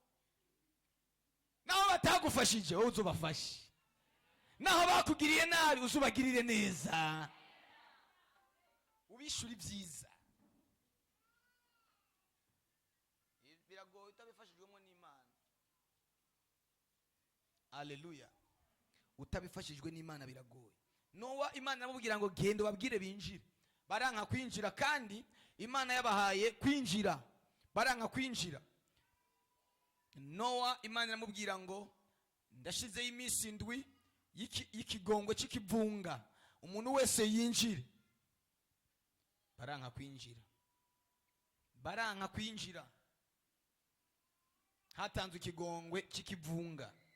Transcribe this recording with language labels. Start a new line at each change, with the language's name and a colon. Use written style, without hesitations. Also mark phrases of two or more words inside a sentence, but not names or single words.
Rundi: Naho batagufashije wowe uzubafashe, naho bakugiriye nabi uzubagirire neza, ubishuri byiza. Biragoye utabifashijwemo n'Imana. Haleluya. Utabifashijwe n'Imana biragoye. Nowa Imana iramubwira ngo genda ubabwire binjire, baranka kwinjira, kandi Imana yabahaye kwinjira, baranka kwinjira. Nowa Imana iramubwira ngo ndashizeho iminsi 7 y'ikigongwe cy'ikivunga, umuntu wese yinjire. Baranka kwinjira, hatanzwe ikigongwe cy'ikivunga.